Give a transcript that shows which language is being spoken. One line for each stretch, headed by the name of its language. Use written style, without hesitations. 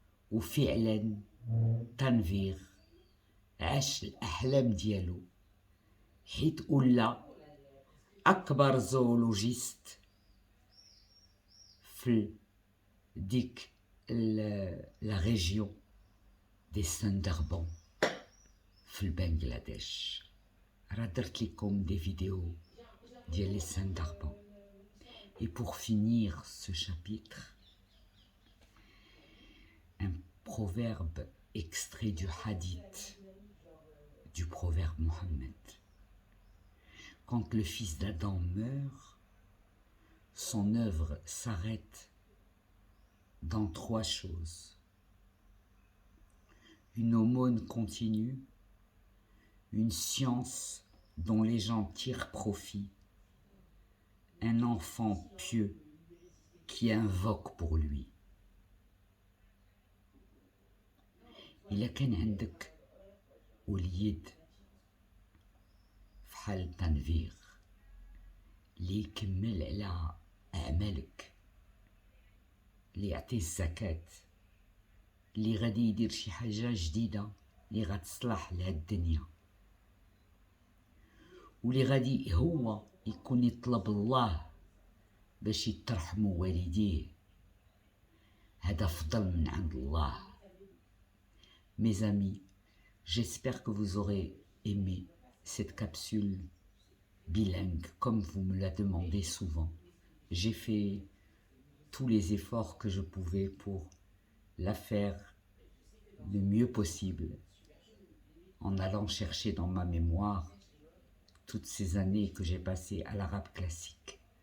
Arabic: وفعلا تنفير عاش الاحلام ديالو، حيت ولا اكبر زولوجيست في ديك
French: لا ريجيون دي سندربون
Arabic: في البنغلاديش. راه درت لكم
French: دي فيديو
Arabic: ديال لي سندربون.
French: Et pour finir ce chapitre, un proverbe extrait du hadith du proverbe Mohammed. Quand le fils d'Adam meurt, son œuvre s'arrête dans 3 choses. Une aumône continue, une science dont les gens tirent profit, un enfant pieux qui invoque pour lui.
Arabic: إلا كان عندك وليد فحال تنفير اللي يكمل على أعمالك، اللي يعطي الزكاة، اللي غادي يدير شي حاجة جديدة اللي غتصلح لهاد الدنيا، واللي غادي هو يكون يطلب الله باش يترحموا والديه، هذا فضل من عند الله.
French: Mes amis, j'espère que vous aurez aimé cette capsule bilingue comme vous me la demandez souvent. J'ai fait tous les efforts que je pouvais pour la faire le mieux possible en allant chercher dans ma mémoire toutes ces années que j'ai passées à l'arabe classique.